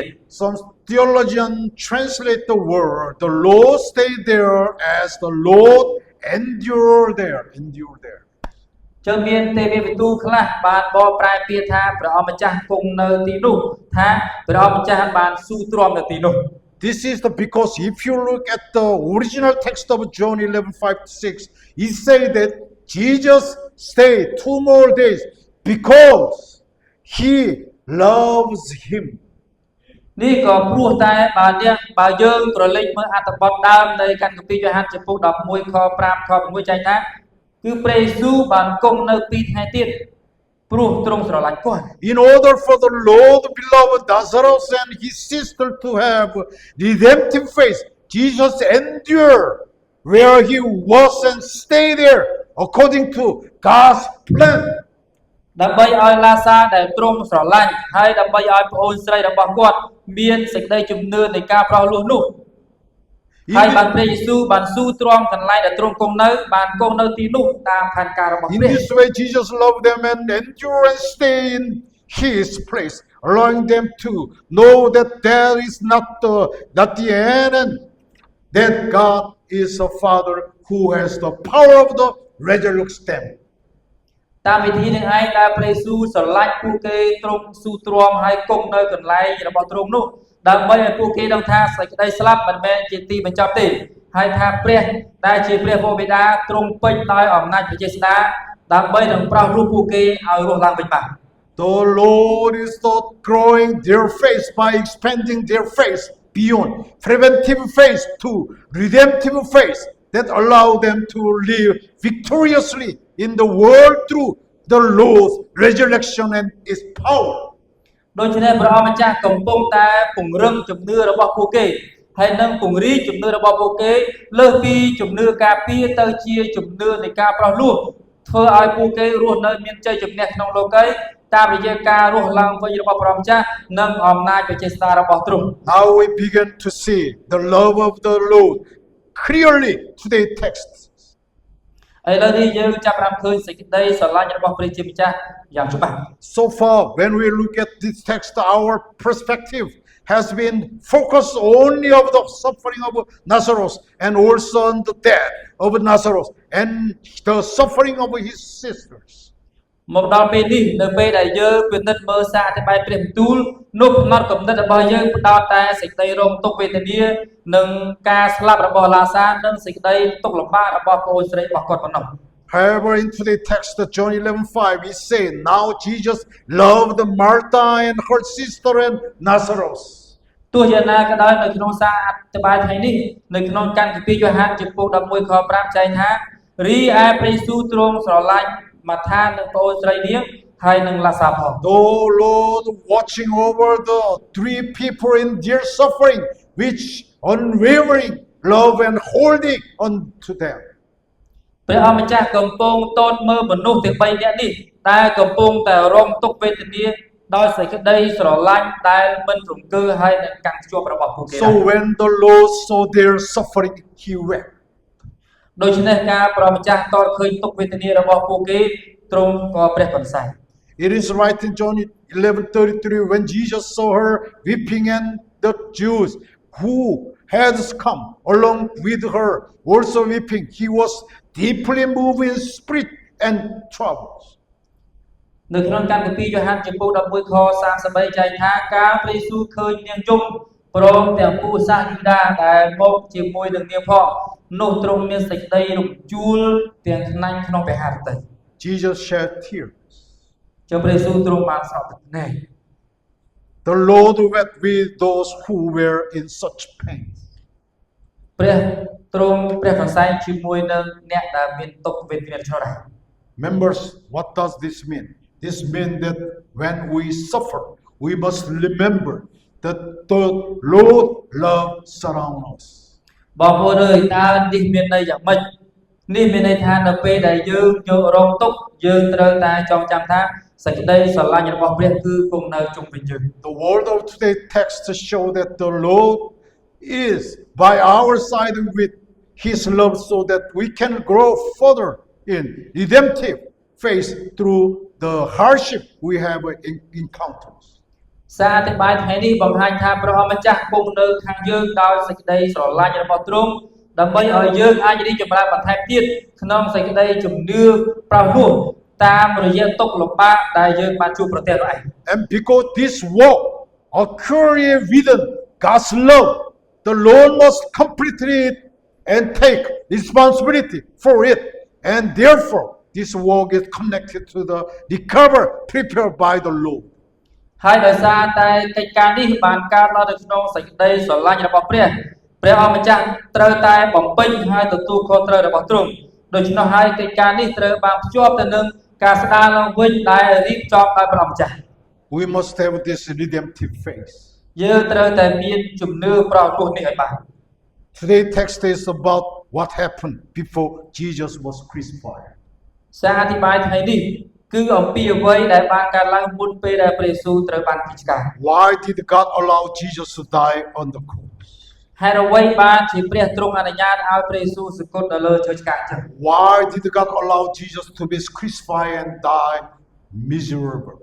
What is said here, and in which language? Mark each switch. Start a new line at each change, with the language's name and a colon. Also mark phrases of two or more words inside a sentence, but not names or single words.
English: Some theologians translate the word the Lord stayed there as the Lord endured there.
Khmer: ជើងមានទេវវិទូខ្លះបានបកប្រែពាក្យថាព្រះអម្ចាស់គង់នៅទីនោះថាព្រះអម្ចាស់បានស៊ូទ្រាំនៅទីនោះ
English: This is because if you look at the original text of John 11:5-6, he said that Jesus stayed 2 more days because he loves him.
Khmer: នេះក៏ព្រោះតែបើយើងក្រឡេកមើលអត្ថបទដើមនៃកាន់កាពីយ៉ូហានចំពោះ11ខ5ខ6ចែងថាគឺព្រះយេស៊ូវបានគង់នៅ2ថ្ងៃទៀតព្រោះទ្រង់ស្រឡាញ់គាត់
English: In order for the Lord beloved Lazarus and his sister to have redemptive faith, Jesus endured where he was and stayed there according to God's plan.
Khmer: ដើម្បីឲ្យឡាសាដែលទ្រង់ស្រឡាញ់ហើយដើម្បីឲ្យប្អូនស្រីរបស់គាត់មានសេចក្តីជំនឿនៃការប្រោសលោះនោះហើយបានព្រះយេស៊ូវបានស៊ូទ្រាំកន្លែងដែលទ្រង់គង់នៅបានគង់នៅទីនោះតាមផែនការរបស់
English: In
Khmer: ព្រះ
English: this way, Jesus loved them and endure and stay in his place, allowing them to know that there is not the end, that God is a Father who has the power of the resurrection them.
Khmer: តាមវិធីនឹងឯងដែលព្រះយេស៊ូវស្រឡាញ់ពួកគេទ្រង់ស៊ូទ្រាំហើយគង់នៅកន្លែងរបស់ទ្រង់នោះដើម្បីឲ្យពួកគេដឹងថាសេចក្តីស្លាប់មិនមែនជាទីបញ្ចប់ទេហើយថាព្រះដែលជាព្រះវរបិតាទ្រង់ពេញដោយអំណាចព្រះចេស្តាដើម្បីនឹងប្រោសលោះពួកគេឲ្យរស់ឡើងវិញបាន
English: The Lord is not growing their faith by expanding their faith beyond preventive faith to redemptive faith that allow them to live victoriously in the world through the Lord's resurrection and His power.
Khmer: ដូច្នេះព្រះអង្គម្ចាស់កំពុងតែពង្រឹងជំនឿរបស់ពួកគេហើយនឹងពង្រីកជំនឿរបស់ពួកគេលើសពីជំនឿការពារទៅជាជំនឿនៃការប្រោសលោះធ្វើឲ្យពួកគេរស់នៅមានជ័យជំនះក្នុងលោកីតាមរយៈការរស់ឡើងវិញរបស់ព្រះអង្គម្ចាស់និងអំណាចព្រះចេស្តារបស់ទ្រង់
English: Now we begin to see the love of the Lord clearly today's text.
Khmer: ឥឡូវនេះយើងចាប់ផ្ដើមឃើញសេចក្តីស្រឡាញ់របស់ព្រះជាម្ចាស់យ៉ាងច្បាស់
English: So far, when we look at this text, our perspective has been focused only on the suffering of Lazarus and also on the death of Lazarus and the suffering of his sisters.
Khmer: មកដល់ពេលនេះនៅពេលដែលយើងពិនិត្យមើលសារអធិប្បាយព្រះបន្ទូលនោះផ្នត់គំនិតរបស់យើងផ្ដោតតែសេចក្តីរងទុក្ខវេទនានិងការស្លាប់របស់ឡាសានិងសេចក្តីទុក្ខលំបាករបស់ប្អូនស្រីរបស់គាត់ប៉ុណ្ណោះ
English: However, in today's text, John 11:5, he said, now Jesus loved Martha and her sister and Lazarus.
Khmer: ទោះយ៉ាងណាក៏ដោយនៅក្នុងសារអធិប្បាយថ្ងៃនេះនៅក្នុងកាន់កាពីយ៉ូហានចំពោះ11ខ5ចែងថារីឯព្រះយេស៊ូវទ្រង់ស្រឡាញ់ម៉ាថានិងប្អូនស្រីនាងហើយនឹងឡាសាផង
English: The Lord watching over the 3 people in their suffering, which unwavering love and holding on to them.
Khmer: ព្រះអម្ចាស់កំពុងតតមើលមនុស្សទាំង3នាក់នេះដែលកំពុងតែរងទុក្ខវេទនាដោយសេចក្តីស្រឡាញ់ដែលមិនរង្គើហើយនឹងកាន់ជាប់របស់ពួកគេ
English: So when the Lord saw their suffering, he wept.
Khmer: ដូច្នេះការព្រះម្ចាស់តតឃើញទុក្ខវេទនារបស់ពួកគេទ្រង់ក៏ព្រះបន្សាយ
English: It is right in John 11:33 when Jesus saw her weeping and the Jews who had come along with her also weeping. He was deeply moved in spirit and troubled.
Khmer: នៅក្នុងកាន់កាពីយ៉ូហានចំពោះ11ខ33ចែងថាការព្រះយេស៊ូវឃើញនាងយំព្រមទាំងពួកសាសយូដាដែលមកជាមួយនឹងនាងផងនោះទ្រង់មានសេចក្តីរំជួលទាំងខ្នាញ់ក្នុងព្រះハរតី
English: Jesus shed tears.
Khmer: ចុះព្រះយេស៊ូវទ្រង់បានស្រោបទឹកភ្នែក
English: The Lord wept with those who were in such pain.
Khmer: ព្រះទ្រង់ព្រះបន្សាយជាមួយនឹងអ្នកដែលមានទុក្ខវេទនាឆ្នោតដែរ
English: Members, what does this mean? This means that when we suffer, we must remember that the Lord love surrounds us.
Khmer: បងប្អូនអើយតើនេះមានន័យយ៉ាងម៉េចនេះមានន័យថានៅពេលដែលយើងយករងទុក្ខយើងត្រូវតែចងចាំថាសេចក្តីស្រឡាញ់របស់ព្រះគឺគង់នៅជុំវិញយើង
English: The word of today's text show that the Lord is by our side with His love so that we can grow further in redemptive faith through the hardship we have encountered.
Khmer: សារអធិប្បាយថ្ងៃនេះបង្ហាញថាព្រះអម្ចាស់គង់នៅខាងយើងដោយសេចក្តីស្រឡាញ់របស់ទ្រង់ដើម្បីឲ្យយើងអាចរីកចម្រើនបន្ថែមទៀតក្នុងសេចក្តីជំនឿប្រោសលោះតាមរយៈទុក្ខលំបាកដែលយើងបានជួបប្រទះនោះឯង
English: And because this walk occurring within God's love, the Lord must completely and take responsibility for it. And therefore, this walk is connected to the recover prepared by the Lord.
Khmer: ហើយដោយសារតែកិច្ចការនេះបានកើតឡើងនៅក្នុងសេចក្តីស្រឡាញ់របស់ព្រះអង្គម្ចាស់ត្រូវតែបំពេញហើយទទួលខុសត្រូវរបស់ទ្រង់ដូច្នោះហើយកិច្ចការនេះត្រូវបានភ្ជាប់ទៅនឹងការស្ដារឡើងវិញដែលរៀបចំដោយព្រះអង្គម្ចាស់
English: We must have this redemptive faith.
Khmer: យើងត្រូវតែមានជំនឿប្រោសទោសនេះឲ្យបាន
English: Today's text is about what happened before Jesus was crucified.
Khmer: សារអធិប្បាយថ្ងៃនេះគឺអំពីអ្វីដែលបានកើតឡើងមុនពេលដែលព្រះយេស៊ូវត្រូវបានពីឆ្កាង
English: Why did God allow Jesus to die on the cross?
Khmer: ហេតុអ្វីបានជាព្រះទ្រង់អនុញ្ញាតឲ្យព្រះយេស៊ូវសគត់នៅលើឈើឆ្កាងចឹង
English: Why did God allow Jesus to be crucified and die miserable?